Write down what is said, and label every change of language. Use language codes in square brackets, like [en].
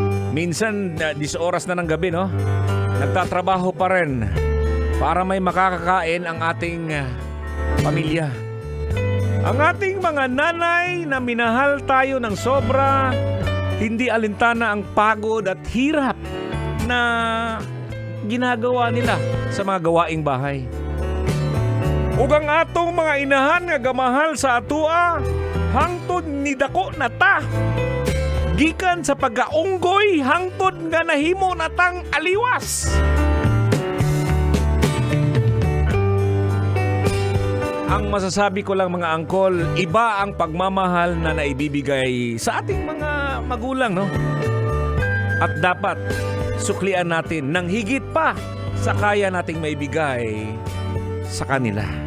[tl] Minsan, 10 oras na ng gabi, no? Nagtatrabaho pa rin para may makakakain ang ating pamilya. Ang ating mga nanay na minahal tayo ng sobra, hindi alintana ang pagod at hirap na ginagawa nila sa mga gawaing bahay. [ceb] Ug ang atong mga inahan nga gamahal sa atua, hangtod ni dako na ta. Gikan sa pagaunggoy, hangtod nga nahimo na tang aliwas. [tl] Ang masasabi ko lang mga angkol, iba ang pagmamahal na naibibigay sa ating mga magulang, no? At dapat suklian natin ng higit pa sa kaya nating maibigay sa kanila.